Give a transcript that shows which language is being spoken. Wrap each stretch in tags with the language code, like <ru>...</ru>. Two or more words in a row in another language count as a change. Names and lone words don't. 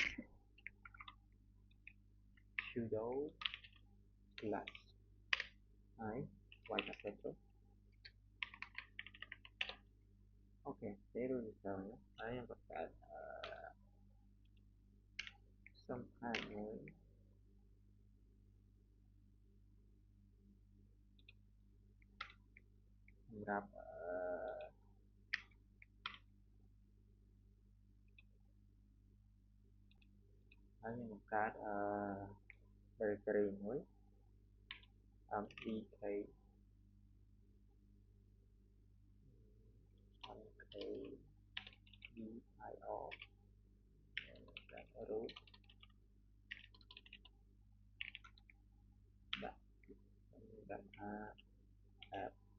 <en>sudo slash</en> <km>ហើយ</km> <en>white password</en> <km>អូខេទេ</km> <en>root user</en> <km>ហ្នឹងហើយយើងបង្កើតសំខាន់មួយសម្រាប់ ហើយយើងបង្កើតdirectory មួយ</km> <en>mdk mkdir</en> <km>root ដាក់ដាក់ថា app</km>